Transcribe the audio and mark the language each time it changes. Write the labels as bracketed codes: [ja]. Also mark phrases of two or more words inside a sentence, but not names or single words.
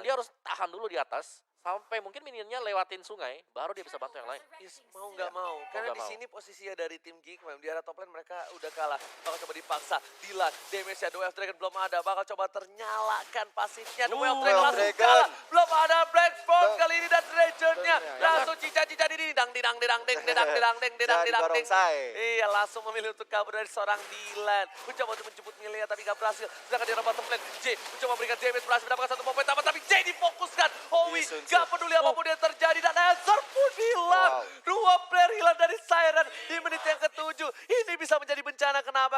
[id] dia harus tahan dulu di atas sampai mungkin minionnya lewatin sungai, baru dia bisa bantu yang lain. Yes, mau nggak mau, karena nggak di mau. sini posisinya dari tim Geek Fam di arah [en] top lane [id] mereka udah kalah. Bakal coba dipaksa, Dilan, damage-nya Duel of Dragon belum ada, bakal coba ternyalakan pasifnya. Duel of Dragon Duel of langsung Dragon. kalah, belum ada Black Bolt Duh. kali ini dan Dragon-nya Betul, langsung cica-cica didang didang didang ding didang didang ding didang Jadi didang ding. barongsai. Iya, langsung memilih untuk kabur dari seorang Dilan. Mencoba untuk menjemput Milea tapi gak berhasil. Sedangkan di arah [en] bottom lane, [id] J mencoba memberikan damage, berhasil mendapatkan satu poin tambah, tapi J difokuskan. Howie Sun Tzu. gak peduli apapun yang terjadi dan Answer pun hilang. Wow. Dua player hilang dari Siren di menit yang ke-7. Ini bisa menjadi bencana, kenapa?